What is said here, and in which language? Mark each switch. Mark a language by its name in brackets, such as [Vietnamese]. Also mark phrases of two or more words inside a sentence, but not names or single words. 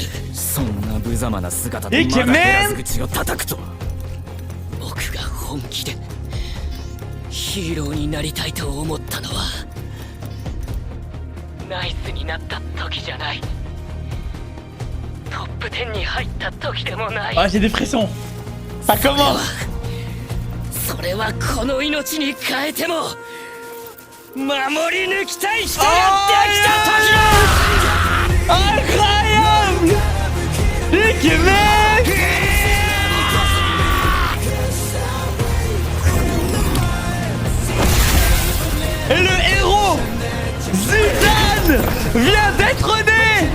[Japanese] そんな無様な姿でイケメンまだ減らず口を叩くと。僕が本気でヒーローになりたいと思ったのはナイスになった時じゃない。トップ10に入った時でもない。 [French] Ah j'ai des frissons. Ça commence. [Japanese] それはこの命に変えても守り抜きたい人ができた時だ。 [French] Incroyable! Nick, mec! Et le héros Zidane vient d'être né.